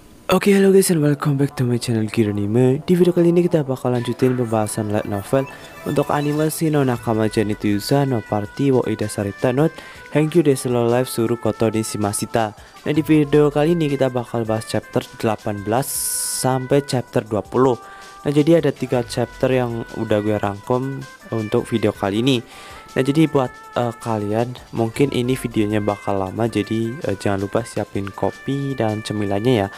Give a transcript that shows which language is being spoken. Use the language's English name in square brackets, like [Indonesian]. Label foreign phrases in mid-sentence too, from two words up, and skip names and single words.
[Indonesian] Oke, halo [English] guys and welcome back to my channel [Indonesian] Kira Anime. Di video kali ini kita bakal lanjutin pembahasan [English] light novel [Indonesian] untuk animasi no Nakama Janitu Yusa no Party wo Ida Sarita no Hangyu Desu no Life Suru Koto ni Shimashita. Nah, di video kali ini kita bakal bahas chapter 18 sampai chapter 20. Nah, jadi ada 3 chapter yang udah gue rangkum untuk video kali ini. Nah, jadi buat kalian mungkin ini videonya bakal lama, jadi jangan lupa siapin kopi dan cemilannya ya.